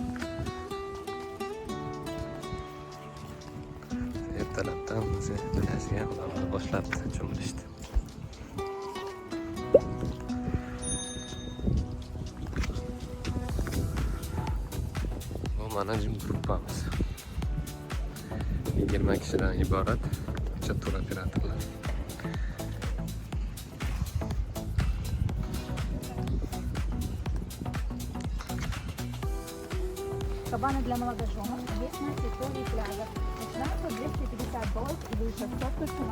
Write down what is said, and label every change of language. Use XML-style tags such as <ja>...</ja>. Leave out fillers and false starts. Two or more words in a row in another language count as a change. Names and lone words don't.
<uz>Ertalabdan o'zi plyajga odamlar boshlabdi cho'milishdi. Bu mana gruppamiz. 20 kishidan iborat tur operatorlar.</uz> <ru>Кабаны для молодоженов есть на территории пляжа. Начинается $250 и выше. Все включено.</ru>